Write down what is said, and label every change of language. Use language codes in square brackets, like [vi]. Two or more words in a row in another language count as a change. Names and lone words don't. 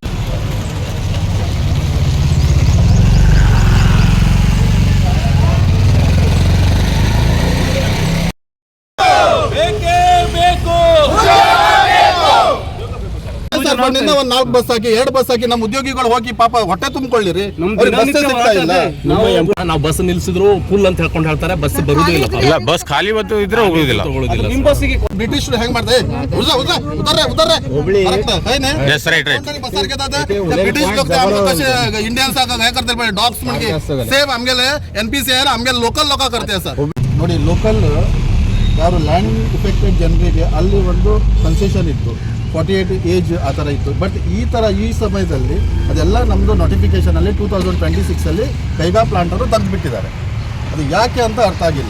[kn] ಬಂದಿಂದ ಒಂದ್ 4 ಬಸ್ ಹಾಕಿ 2 ಬಸ್ ಹಾಕಿ ನಮ್ಮ ಉದ್ಯೋಗಿಗಳು ಹೋಗಿ ಪಾಪ ಹೊಟ್ಟೆ ತುಂಬಿಕೊಳ್ಳಿರಿ. ನಾವು ಬಸ್ ನಿಲ್ಸಿದ್ರು ಫುಲ್ ಅಂತ ಹೇಳ್ಕೊಂಡು ಹೇಳ್ತಾರೆ, ಬಸ್ ಬರುವುದಿಲ್ಲ. ಬಸ್ ಖಾಲಿ ಬಂದು ಇದ್ರೆ ಹೋಗುದಿಲ್ಲ. ಬ್ರಿಟಿಷ್ ಹೆಂಗ್ ಮಾಡ್ದೆ [kok] इंडियन्स काय करते डॉग्स म्हणजे सेम आमगेले NPC आहे आमगे लोकल लोक करते सर. [kn] ನೋಡಿ ಲೋಕಲ್ ಯಾರು [en] land affected [kn] ಜನರಿಗೆ ಅಲ್ಲಿ ಒಂದು ಕನ್ಸೆಷನ್ ಇತ್ತು, 48 ಏಜ್ ಆ ಥರ ಇತ್ತು. ಬಟ್ ಈ ಸಮಯದಲ್ಲಿ ಅದೆಲ್ಲ ನಮ್ಮದು ನೋಟಿಫಿಕೇಶನ್ ಅಲ್ಲಿ 2026 ಅಲ್ಲಿ ಕೈಗಾ ಪ್ಲಾಂಟ್ ಅವರು ತೆಗೆದುಬಿಟ್ಟಿದ್ದಾರೆ. ಅದು ಯಾಕೆ ಅಂತ ಅರ್ಥ ಆಗಿಲ್ಲ.